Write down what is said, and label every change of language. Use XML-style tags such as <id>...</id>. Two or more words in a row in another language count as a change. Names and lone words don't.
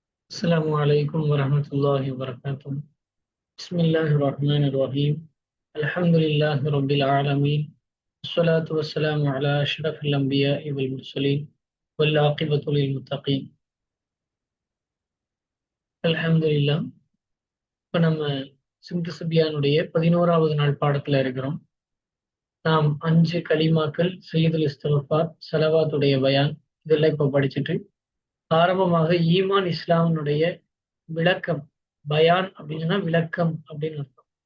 <ar>السلام عليكم ورحمة الله وبركاته. بسم الله الرحمن الرحيم. الحمد لله رب العالمين. الصلاة والسلام على أشرف الأنبياء والمرسلين والعاقبة للمتقين. الحمد لله.</ar> <ta>இப்போ நம்ம சிந்து சுபியானுடைய 11வது நாள் பாடத்துல இருக்கிறோம். நாம் 5 கலிமாக்கள்,</ta> <ar>سيد الاستغفار,</ar> <ta>ஸலவாத்துடைய பயான் இதெல்லாம் இப்போ படிச்சுட்டு ஆரம்பமாக ஈமான் இஸ்லாமினுடைய விளக்கம், பயான் அப்படின்னா விளக்கம் அப்படின்னு அர்த்தம்.</ta>